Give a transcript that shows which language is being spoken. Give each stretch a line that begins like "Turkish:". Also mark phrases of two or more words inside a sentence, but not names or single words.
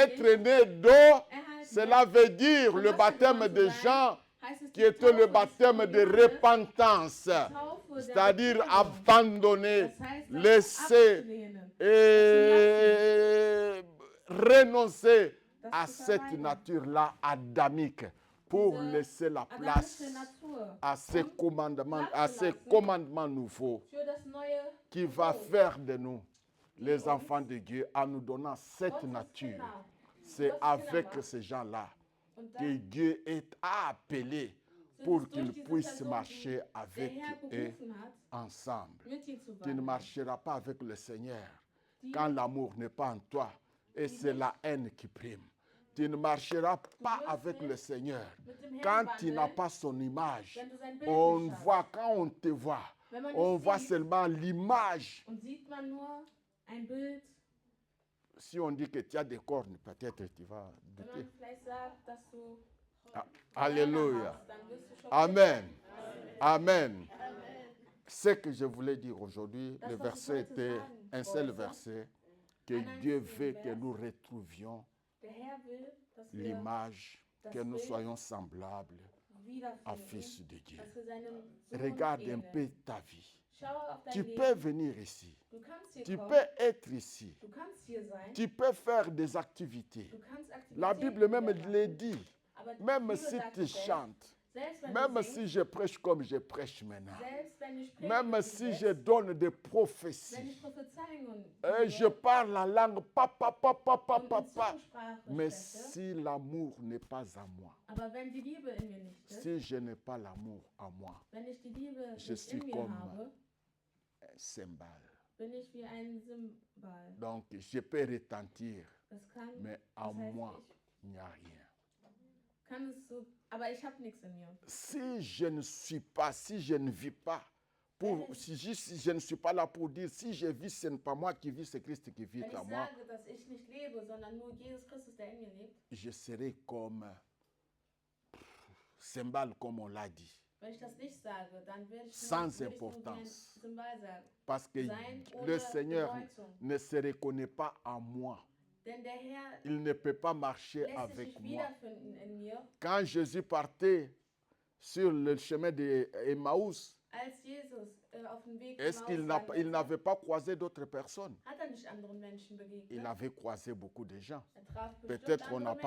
French: Être
German: nicht
French: né d'eau,
German: erhalten.
French: cela veut dire
German: Vom
French: le
German: Wasser
French: baptême
German: geboren
French: de
German: zu sein,
French: Jean,
German: heißt es
French: qui
German: die
French: était le
German: Taufe des
French: baptême de
German: Johannes,
French: repentance,
German: Taufe der
French: c'est-à-dire
German: Bekehrung.
French: abandonner,
German: Das heißt, das
French: laisser
German: abzulehnen,
French: et renoncer
German: das
French: à
German: zu
French: cette
German: verweigern.
French: nature-là adamique pour
German: Diese
French: laisser la
German: adamische
French: place
German: Natur
French: à ces
German: um
French: commandements,
German: Platz
French: à
German: zu
French: ces
German: lassen
French: commandements nouveaux
German: für das neue
French: qui va
German: Gebot.
French: faire de nous les
German: uns
French: enfants de Dieu en nous donnant cette
German: Gottes
French: nature.
German: Kinder.
French: C'est
German: Gottes
French: avec
German: Kinder
French: ces gens-là
German: Und
French: que
German: dann
French: Dieu a appelé
German: sind
French: pour
German: es durch
French: qu'ils
German: diese
French: puissent
German: Person,
French: marcher
German: die der
French: avec
German: Herr
French: eux
German: berufen hat,
French: ensemble.
German: mit ihm zu
French: Tu ne
German: wandeln.
French: marcheras pas avec le Seigneur
German: Die
French: quand l'amour n'est pas en toi et c'est la haine qui prime. Tu ne marcheras pas avec le Seigneur
German: mit dem
French: quand
German: Herrn
French: tu n'as
German: wandeln,
French: pas son image.
German: wenn du sein Bild
French: On
German: nicht hast.
French: voit, quand on te voit,
German: Wenn man
French: on
German: dich
French: voit
German: sieht
French: seulement l'image.
German: und sieht man nur ein Bild,
French: Si on dit que tu as des cornes, peut-être tu vas
German: wenn
French: douter.
German: man vielleicht sagt, dass du Ah, Hörner
French: Alléluia.
German: hast, dann wirst du schockiert
French: Amen.
German: sein.
French: Amen. Ce que je voulais dire aujourd'hui,
German: Das,
French: le
German: was ich
French: verset
German: heute
French: était
German: sagen
French: un seul
German: wollte,
French: verset, que
German: ein
French: Dieu
German: einziger
French: veut que
German: Vers.
French: nous retrouvions
German: Der Herr will, dass wir
French: l'image,
German: das
French: que nous
German: Bild
French: soyons semblables à
German: wiederfinden,
French: Fils de Dieu.
German: dass wir seinem Sohn
French: Regarde un
German: ähneln.
French: peu ta vie.
German: Schau auf dein
French: Tu
German: Leben.
French: peux venir ici.
German: Du kannst hier
French: Tu
German: kommen,
French: peux être ici.
German: du kannst hier sein,
French: Tu peux faire des activités.
German: du kannst Aktivitäten
French: La Bible même
German: machen.
French: le dit.
German: Aber die
French: Même
German: Bibel
French: si
German: sagt
French: tu
German: selbst,
French: chantes,
German: selbst wenn
French: même
German: du
French: si
German: singst,
French: je prêche comme je prêche maintenant,
German: selbst wenn ich predige,
French: même
German: wie
French: si
German: jetzt,
French: je donne des
German: wenn
French: prophéties,
German: ich Prophezeiungen
French: et je parle la langue, papa, papa,
German: und
French: papa,
German: in
French: papa.
German: Zwischensprache
French: Mais
German: spreche,
French: si l'amour n'est pas à moi,
German: aber wenn die Liebe in mir nicht ist,
French: si je n'ai pas l'amour à moi,
German: wenn ich die Liebe
French: je
German: nicht
French: suis
German: in mir
French: comme
German: habe,
French: un cymbale.
German: bin ich wie ein Symbol.
French: Donc je peux retentir,
German: Das kann,
French: mais à
German: das heißt,
French: moi,
German: ich
French: il n'y a rien.
German: kann es so, aber ich habe nichts in mir.
French: Si je ne suis pas, si je ne vis pas, si je ne suis pas là pour dire, si je vis, ce n'est pas moi qui vis, c'est Christ qui vit
German: Wenn
French: à
German: ich
French: moi,
German: sage, dass ich nicht lebe, sondern nur Jesus Christus, der in mir lebt,
French: je serai comme cymbale, comme on l'a dit.
German: wenn ich das nicht sage, dann werde ich
French: Sans
German: nur, würde ich nur wie ein
French: importance.
German: Symbol sagen.
French: Parce que
German: Sein
French: le
German: ohne
French: Seigneur
German: Bedeutung.
French: ne se reconnaît pas en moi.
German: Denn der Herr
French: Il ne peut pas marcher
German: lässt sich
French: avec
German: nicht
French: moi.
German: wiederfinden in mir.
French: Quand Jésus partait sur le chemin d'Emmaüs,
German: Als Jesus auf dem Weg
French: est-ce qu'il
German: wanderte,
French: n'avait pas croisé d'autres personnes?
German: hat er nicht anderen Menschen begegnet.
French: Il avait croisé beaucoup de gens.
German: Er traf bestimmt
French: Peut-être on
German: andere
French: n'a pas